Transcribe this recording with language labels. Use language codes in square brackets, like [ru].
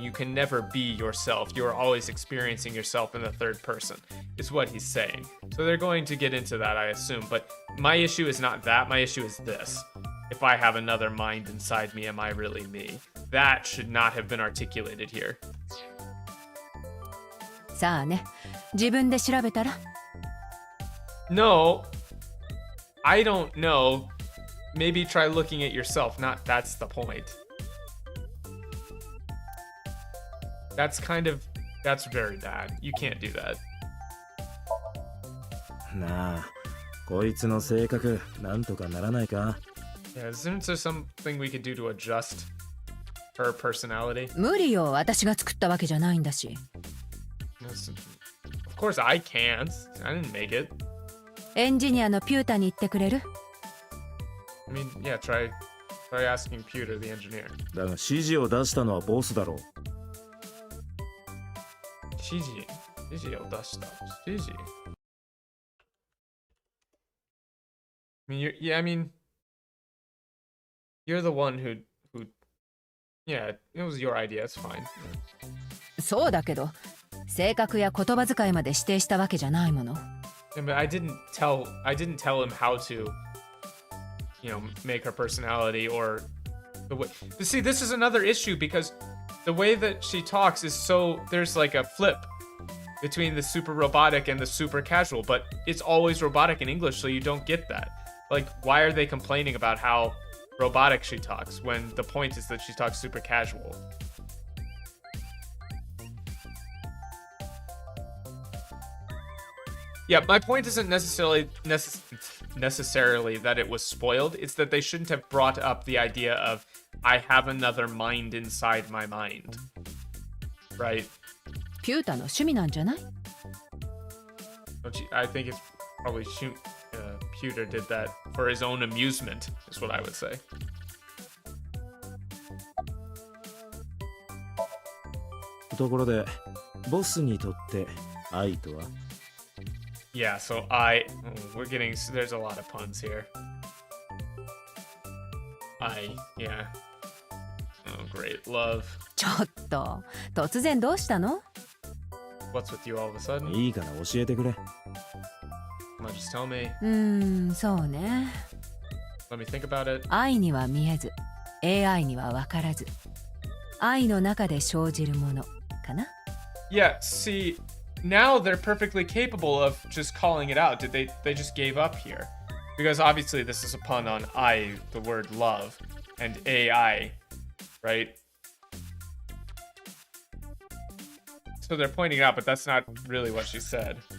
[en] You can never be yourself. You are always experiencing yourself in the third person, is what he's saying. So they're going to get into that, I assume. But my issue is not that. My issue is this. If I have another mind inside me, am I really me? That should not have been articulated here. [ja] さあね、自分で調べたら? [en] No, I don't know. Maybe try looking at yourself. That's the point. That's very bad. You can't do that. [ja] なあ、こいつの性格なんとかならないか？ [en] Yeah, isn't there something we could do to adjust her personality? [ja] 無理よ、私が作ったわけじゃないんだし。 [en] Of course I can't. I didn't make it. [ja] エンジニアのピュータに言ってくれる？ [en] I mean, yeah, try asking Pewter, the engineer. [ja] だが指示を出したのはボスだろう。指示を出した。指示? [en] I mean, I mean, you're the one who, yeah, it was your idea. It's fine. [ja] そうだけど、性格や言葉遣いまで指定したわけじゃないもの。 [en] Yeah, but I didn't tell him how to, you know, make her personality or the way. See, this is another issue because the way that she talks is so, there's like a flip between the super robotic and the super casual, but it's always robotic in English, so you don't get that. Like, why are they complaining about how robotic she talks when the point is that she talks super casual? Yeah, my point isn't necessarily that it was spoiled. It's that they shouldn't have brought up the idea of I have another mind inside my mind. Right? [ja] ピュータの趣味なんじゃない？ [en] I think it's probably Pewter did that for his own amusement, is what I would say. [ja] ところで、ボスにとって愛とは？ [en] Yeah, so there's a lot of puns here. Yeah. Oh, great. Love. [ja] ちょっと、突然どうしたの？ [en] What's with you all of a sudden? [ja] いいから教えてくれ。 [en] Come on, just tell me. [ja] そうね。 [en] Let me think about it. [ja] 愛には見えず、AI には分からず。愛の中で生じるものかな？ [en] Yeah, see, now they're perfectly capable of just calling it out. They just gave up here. Because obviously this is a pun on I, the word love, and AI, right? So they're pointing it out, but that's not really what she said.